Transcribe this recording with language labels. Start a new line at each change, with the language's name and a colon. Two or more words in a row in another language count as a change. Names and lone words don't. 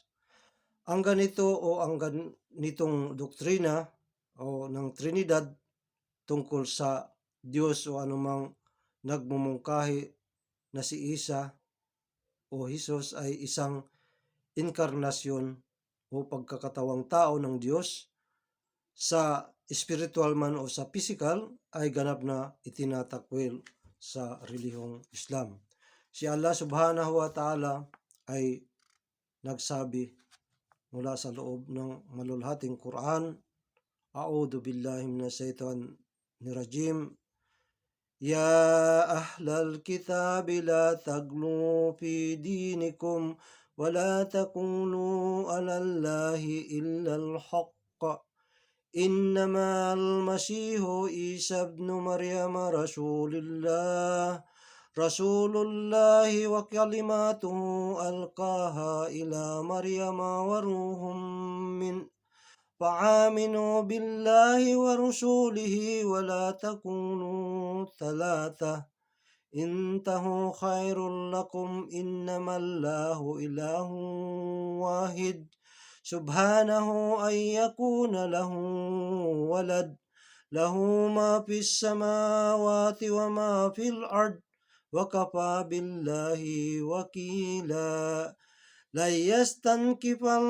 Filipino: Ang ganitong doktrina o ng Trinidad tungkol sa Diyos o anumang nagmumungkahi na si Isa o Jesus ay isang inkarnasyon o pagkakatawang tao ng Diyos sa spiritual man o sa physical ay ganap na itinatakwil sa relihiyong Islam. Si Allah
Arabic: سبحانه وتعالى
Filipino: ay nagsabi mula sa loob ng malulhating Quran,
Arabic: أعوذ بالله من الشيطان الرجيم. يا أهل الكتاب لا تغلوا في دينكم ولا تكونوا على الله إلا الحق. إنما المسيح عيسى ابن مريم رسول الله وكلمته ألقاها إلى مريم وروح من فآمنوا بالله ورسوله ولا تكونوا ثلاثة انتهوا خير لكم إنما الله إله واحد سبحانه أن يكون له ولد له ما في السماوات وما في الأرض وكفى بالله وكيلا لن يستنكف